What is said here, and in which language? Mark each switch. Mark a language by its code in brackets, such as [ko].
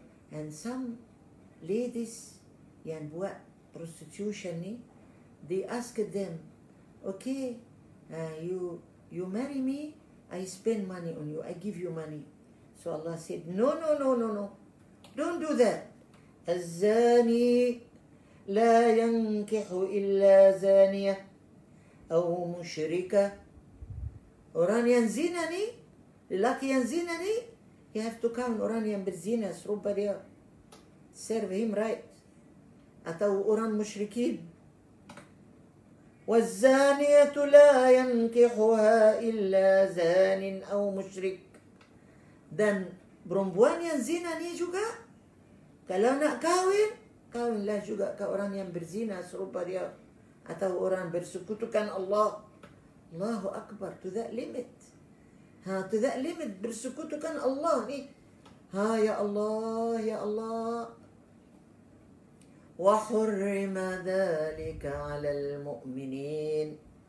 [en] And some ladies [ms] yang buat [en] prostitution ni, they asked them, okay, you marry me, I spend money on you, I give you money. So Allah said, no, don't do that. [ar] الزاني لا ينكح إلا زانية أو مشركة. [ms] Orang yang zina ni, lelaki yang zina ni, [en] you have to count [ms] orang yang berzina serupa dia. [en] Serve him right. [ms] Atau orang musyrikin. [ar] وَالزَّانِيَةُ لَا يَنْكِحُهَا إِلَّا زَانٍ أَوْ مُشْرِكٍ. [ms] Dan perempuan yang zina ni juga, kalau nak kawinlah juga ke orang yang berzina serupa dia. Atau orang bersekutukan Allah. [en] Allahu Akbar, to that limit. To that limit, [ms] bersekutukan Allah ni. [en] Ya Allah. [ar] وَحُرِّمَ ذَلِكَ عَلَى الْمُؤْمِنِينَ.